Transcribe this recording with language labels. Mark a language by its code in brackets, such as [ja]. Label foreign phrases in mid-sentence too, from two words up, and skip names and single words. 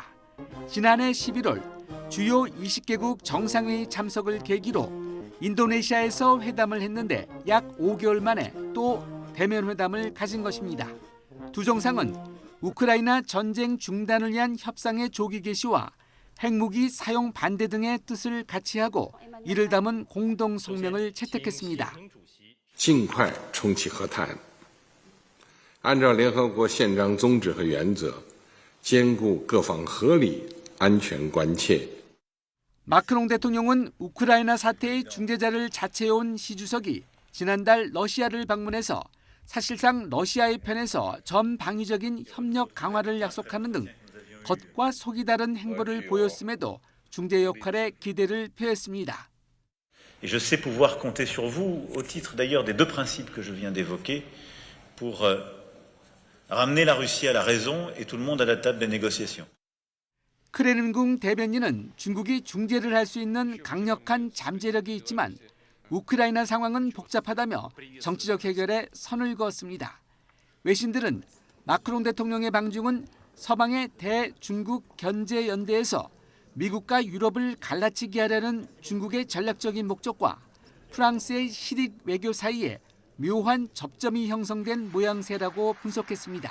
[ko] 지난해 11월 주요 20개국 정상회의 참석을 계기로 인도네시아에서 회담을 했는데 약 5개월 만에 또 대면 회담을 가진 것입니다. 두 정상은 우크라이나 전쟁 중단을 위한 협상의 조기 개시와 핵무기 사용 반대 등의 뜻을 같이 하고 이를 담은 공동 성명을 채택했습니다. [zh] 尽快重启和谈，按照联合国宪章宗旨和原则，兼顾各方合理安全关切。 [ko] 마크롱 대통령은 우크라이나 사태의 중재자를 자처해온 시 주석이 지난달 러시아를 방문해서 사실상 러시아의 편에서 전방위적인 협력 강화를 약속하는 등 겉과 속이 다른 행보를 보였음에도 중재 역할에 기대를 표했습니다. [fr] Et je sais pouvoir compter sur vous au titre d'ailleurs des deux principes que je viens d'évoquer pour ramener la Russie à la raison et tout le monde à la table des négociations. [ko] 크레문궁 대변인은 중국이 중재를 할 수 있는 강력한 잠재력이 있지만 우크라이나 상황은 복잡하다며 정치적 해결에 선을 그었습니다. 외신들은 마크롱 대통령의 방중은 서방의 대중국 견제 연대에서 미국과 유럽을 갈라치게 하려는 중국의 전략적인 목적과 프랑스의 실익 외교 사이에 묘한 접점이 형성된 모양새라고 분석했습니다.